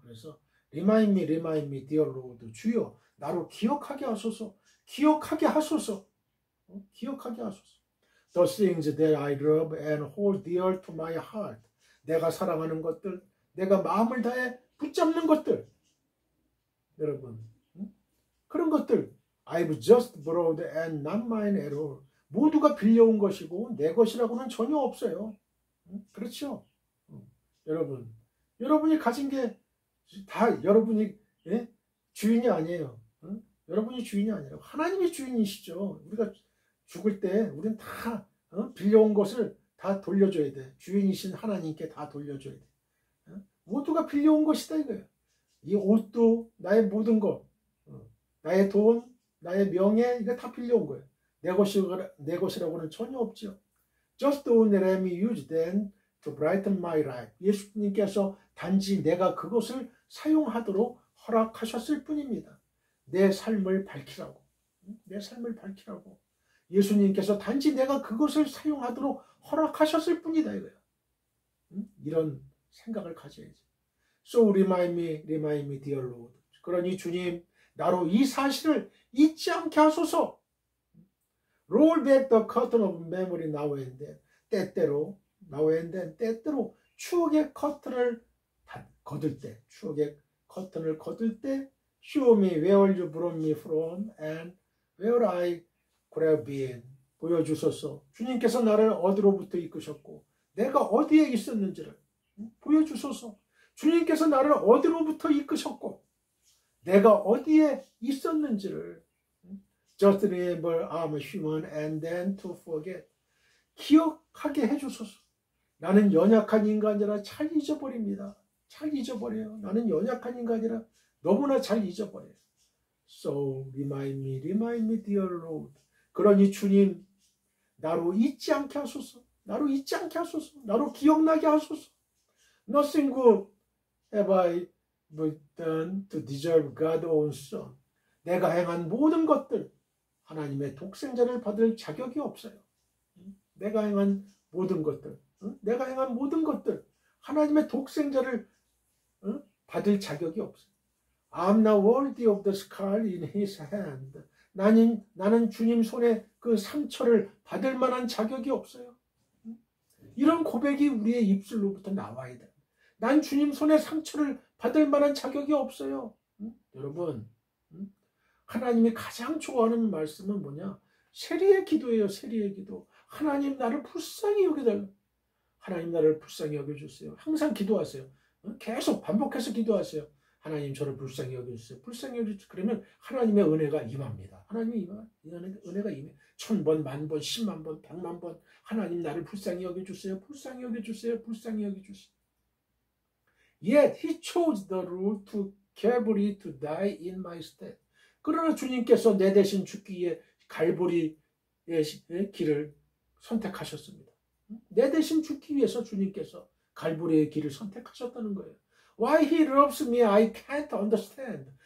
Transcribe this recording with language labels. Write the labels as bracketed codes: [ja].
[ko] 그래서 [en] Remind me, dear Lord. [ko] 주여 나로 기억하게 하소서. 기억하게 하소서. 기억하게 하소서. [en] The things that I love and hold dear to my heart. [ko] 내가 사랑하는 것들, 내가 마음을 다해 붙잡는 것들. 여러분, 그런 것들 [en] I've just borrowed and not mine at all. [ko] 모두가 빌려온 것이고 내 것이라고는 전혀 없어요. 그렇죠? 여러분, 여러분이 가진 게 다 여러분이 주인이 아니에요. 여러분이 주인이 아니라 하나님이 주인이시죠. 우리가 죽을 때 우리는 다 빌려온 것을 다 돌려줘야 돼. 주인이신 하나님께 다 돌려줘야 돼. 모두가 빌려온 것이다 이거예요. 이 옷도 나의 모든 것, 나의 돈, 나의 명예, 이거 다 빌려온 거예요. 내 것이라고는 전혀 없죠. [en] Just only let me use them to brighten my life. [ko] 예수님께서 단지 내가 그것을 사용하도록 허락하셨을 뿐입니다. 내 삶을 밝히라고. 내 삶을 밝히라고. 예수님께서 단지 내가 그것을 사용하도록 허락하셨을 뿐이다 이거야. 이런 생각을 가져야지. [en] So remind me, dear Lord. [ko] 그러니 주님, 나로 이 사실을 잊지 않게 하소서. [en] Roll back the curtain of memory now and then. [ko] 때때로, [en] now and then, [ko] 때때로 추억의 커튼을 거둘 때, [en] 추억의 커튼을 거둘 때, show me where you brought me from and where I could have been. [ko] 보여주소서. 주님께서 나를 어디로부터 이끄셨고 내가 어디에 있었는지를 보여주소서. 주님께서 나를 어디로부터 이끄셨고 내가 어디에 있었는지를 [en] Just remember I'm human and then to forget. [ko] 기억하게 해주소서. 나는 연약한 인간이라 잘 잊어버립니다. 잘 잊어버려요. 나는 연약한 인간이라 너무나 잘 잊어버려요. [en] So remind me, dear Lord. [ko] 그러니 주님, 나로 잊지 않게 하소서. 나로 잊지 않게 하소서. 나로 기억나게 하소서. [en] Nothing good have I done to deserve God's own son. [ko] 내가 행한 모든 것들 하나님의 독생자를 받을 자격이 없어요. 내가 행한 모든 것들, 내가 행한 모든 것들 하나님의 독생자를 받을 자격이 없어요. [en] I'm not worthy of the scar in his hand. [ko] 나는 주님 손에 그 상처를 받을 만한 자격이 없어요. 이런 고백이 우리의 입술로부터 나와야 돼. 난 주님 손에 상처를 받을 만한 자격이 없어요. 여러분, 하나님이 가장 좋아하는 말씀은 뭐냐? 세리의 기도예요. 세리의 기도. 하나님 나를 불쌍히 여겨달라. 하나님 나를 불쌍히 여겨주세요. 항상 기도하세요. 계속 반복해서 기도하세요. 하나님 저를 불쌍히 여겨주세요. 불쌍히 여겨주세요. 그러면 하나님의 은혜가 임합니다. 하나님의 은혜가 임해. 1000번, 10,000번, 100,000번, 100,000번 하나님 나를 불쌍히 여겨주세요. 불쌍히 여겨주세요. 불쌍히 여겨주세요. [en] Yet he chose the route to Calvary to die in my stead. [ko] 그러나 주님께서 내 대신 죽기 위해 갈보리의 길을 선택하셨습니다. 내 대신 죽기 위해서 주님께서 갈보리의 길을 선택하셨다는 거예요. [en] Why he loves me, I can't understand.